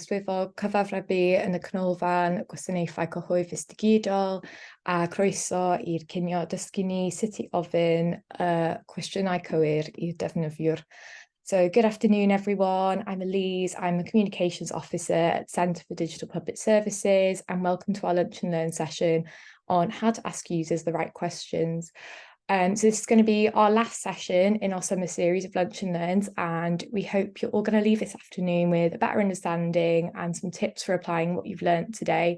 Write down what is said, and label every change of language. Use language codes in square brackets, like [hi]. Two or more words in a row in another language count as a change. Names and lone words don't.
[cy] swyddog cyfathrebu yn y Canolfan Gwasanaethau Cyhoeddus Digidol, a croeso i'r cinio dysgu ni sut i ofyn cwestiynau cywir i'r defnyddiwr. [en] So, good afternoon, everyone. I'm Elise. I'm a Communications Officer at Centre for Digital Public Services, and welcome to our Lunch and Learn session on how to ask users the right questions. So this is going to be our last session in our summer series of Lunch and Learns, and we hope you're all going to leave this afternoon with a better understanding and some tips for applying what you've learnt today.